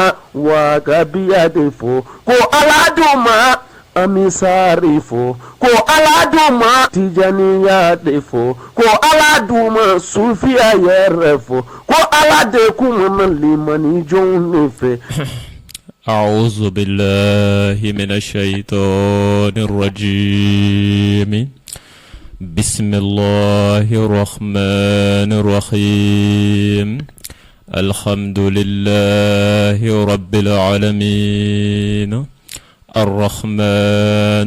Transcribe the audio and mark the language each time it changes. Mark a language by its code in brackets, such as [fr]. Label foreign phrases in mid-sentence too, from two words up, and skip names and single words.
[bm] wa ka biya de fɔ ko ala d'u ma amisari fɔ ko ala d'u ma tijaniya de fɔ ko ala d'u ma sufiya yɛrɛ fɔ ko ala de kuma limani jɔnw ne fɛ. [ar] أعوذ بالله من الشيطان الرجيم بسم الله الرحمن الرحيم الحمد لله رب العالمين الرحمن